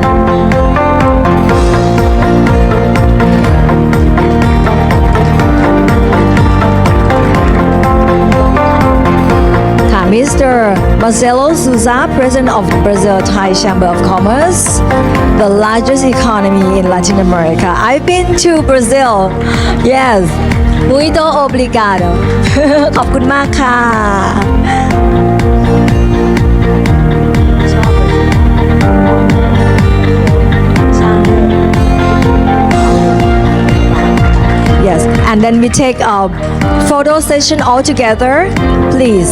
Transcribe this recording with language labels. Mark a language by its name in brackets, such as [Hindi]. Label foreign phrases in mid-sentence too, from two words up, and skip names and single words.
[English] Mr. Marcelo Souza, President of Brazil Thai Chamber of Commerce, the largest economy in Latin America. I've been to Brazil. Yes. [Portuguese] Muito obrigado. [Thai] ขอบคุณมากค่ะ [English] Yes, and then we take a photo session all together, please.